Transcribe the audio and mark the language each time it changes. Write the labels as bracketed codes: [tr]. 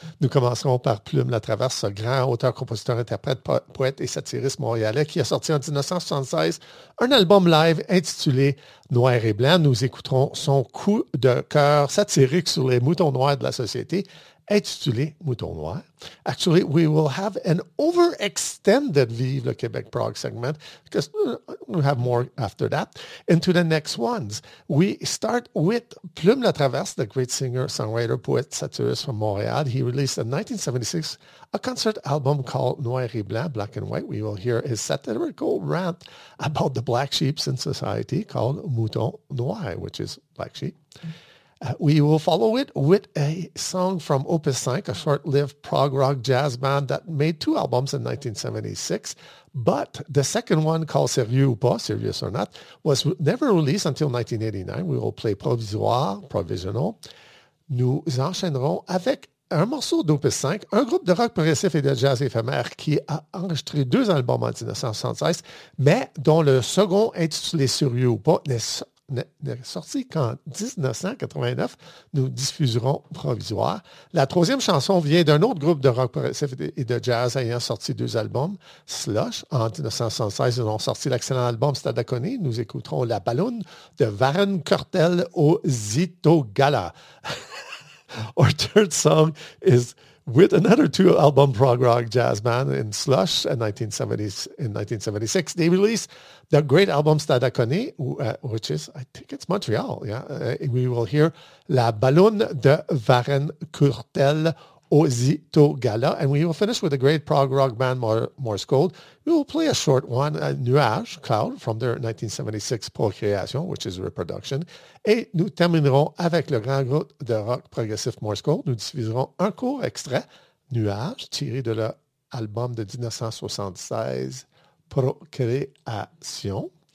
[fr] Nous commencerons par Plume la Traverse, ce grand auteur, compositeur, interprète, poète et satiriste montréalais qui a sorti en 1976 un album live intitulé Noir et Blanc. Nous écouterons son coup de cœur satirique sur les moutons noirs de la société, intitulé Mouton Noir. [en] Actually, we will have an overextended Vive le Québec Prog segment because we'll have more after that. Into the next ones, we start with Plume la Traverse, the great singer, songwriter, poet, satirist from Montréal. He released in 1976 a concert album called Noir et Blanc, Black and White. We will hear his satirical rant about the black sheep in society called Mouton Noir, which is black sheep. We will follow it with a song from Opus 5, a short-lived prog rock jazz band that made two albums in 1976. But the second one, called Sérieux ou pas, Serious or Not, was never released until 1989. We will play Provisoire, Provisional. [fr] Nous enchaînerons avec un morceau d'Opus 5, un groupe de rock progressif et de jazz éphémère qui a enregistré deux albums en 1976, mais dont le second, intitulé Sérieux ou pas, n'est sorti qu'en 1989, nous diffuserons Provisoire. La troisième chanson vient d'un autre groupe de rock progressif et de jazz ayant sorti deux albums, Slush, en 1976. Ils ont sorti l'excellent album Stadacone. Nous écouterons La Balloune de Varen Kurtel au Zito Gala. [en] Our third song is with another two album prog rock jazz band in Slush in 1976. They released the great album Stadacone, which is, I think it's Montreal, yeah. We will hear La Balloune de Varen Kurtel au Zito Gala. And we will finish with the great prog rock band Morse Gold. We will play a short one, Nuage, Cloud, from their 1976 Procréation, which is a reproduction. [fr] Et nous terminerons avec le grand groupe de rock progressif Morse Gold. Nous diffuserons un court extrait, Nuage, tiré de leur album de 1976, Procréation.